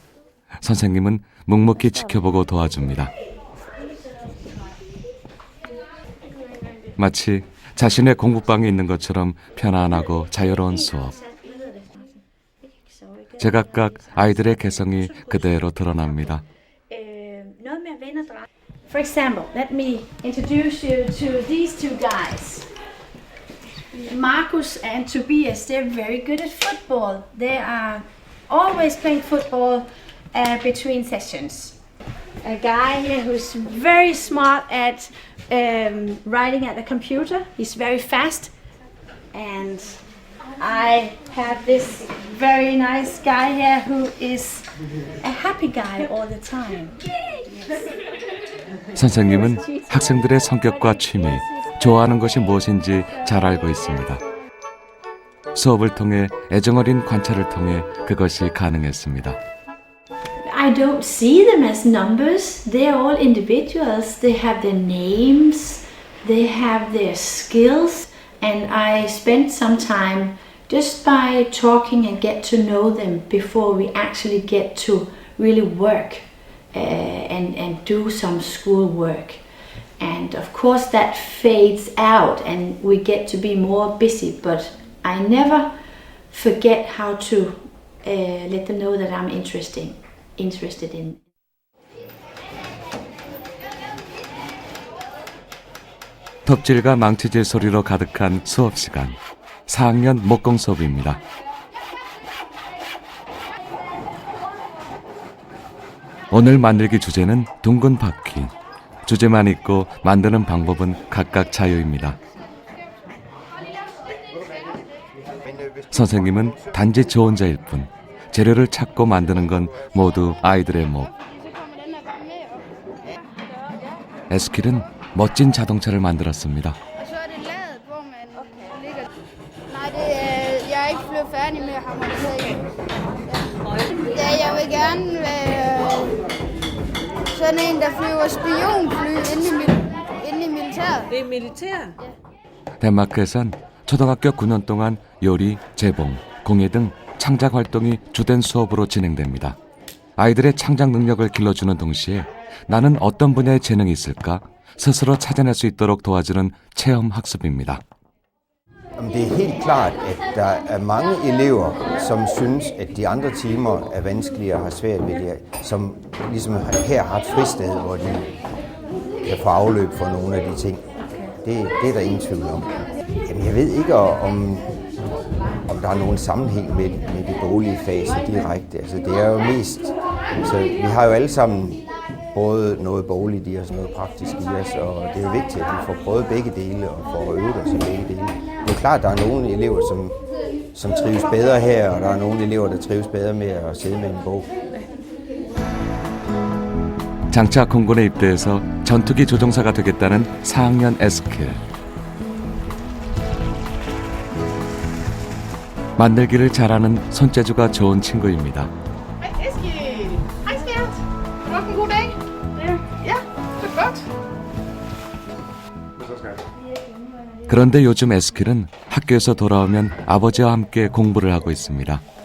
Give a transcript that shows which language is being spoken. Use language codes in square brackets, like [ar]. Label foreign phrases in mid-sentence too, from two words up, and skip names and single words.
[ko] 선생님은 묵묵히 지켜보고 도와줍니다. 마치 자신의 공부방에 있는 것처럼 편안하고 자유로운 수업. 제각각 아이들의 개성이 그대로 드러납니다. [en] For example, let me introduce you to these two guys. Marcus and Tobias, they're very good at football. They are always playing football between sessions. A guy here who's very smart at writing at the computer. He's very fast. And I have this very nice guy here who is a happy guy all the time. [ko] 선생님은 학생들의 성격과 취미, 좋아하는 것이 무엇인지 잘 알고 있습니다. 수업을 통해 애정어린 관찰을 통해 그것이 가능했습니다. [en] I don't see them as numbers. They're all individuals. They have their names, they have their skills, and I spent some time just by talking and get to know them before we actually get to really work and do some school work. And of course that fades out and we get to be more busy, but I never forget how to let them know that I'm interested in. [ko] 톱질과 망치질 소리로 가득한 수업 시간. 4학년 목공 수업입니다. 오늘 만들기 주제는 둥근 바퀴. 주제만 있고 만드는 방법은 각각 자유입니다. 선생님은 단지 조언자일 뿐. 재료를 찾고 만드는 건 모두 아이들의 몫. 에스킬은 멋진 자동차를 만들었습니다. [da] Så er det ladet, hvor man ligger. Nej, jeg er ikke blevet færdig med at harmonisere. Ja, jeg vil gerne være sådan en, der flyver spionfly inde i militæret. Det er militær? [ko] 덴마크에선 초등학교 9년 동안 요리, 재봉, 공예 등 창작 활동이 주된 수업으로 진행됩니다. 아이들의 창작 능력을 길러주는 동시에 나는 어떤 분야에 재능이 있을까 스스로 찾아낼 수 있도록 도와주는 체험 학습입니다. [da] Det er helt klart, at der er mange elever, som synes, at de andre timer er vanskelige og har svært ved det, som ligesom her har et fristed, hvor de kan få afløb for nogle af de ting. Det er der ingen tvivl om. Jamen, jeg ved ikke, om der er nogen sammenhæng med de boglige fag så direkte. Altså, det er jo mest... Så vi har jo alle sammen både noget bogligt i os og noget praktisk i os, og det er jo vigtigt, at vi får prøvet begge dele og får øvet os i begge dele. Det er klart, at der er nogle elever, som trives bedre her, og der er nogle elever, der trives bedre med at sidde med en bog. [ko] 장차 공군에 입대해서 전투기 조종사가 되겠다는 4학년 에스킬. 만들기를 잘하는 손재주가 좋은 친구입니다. 그런데 요즘 에스킬은 학교에서 돌아오면 아버지와 함께 공부를 하고 있습니다.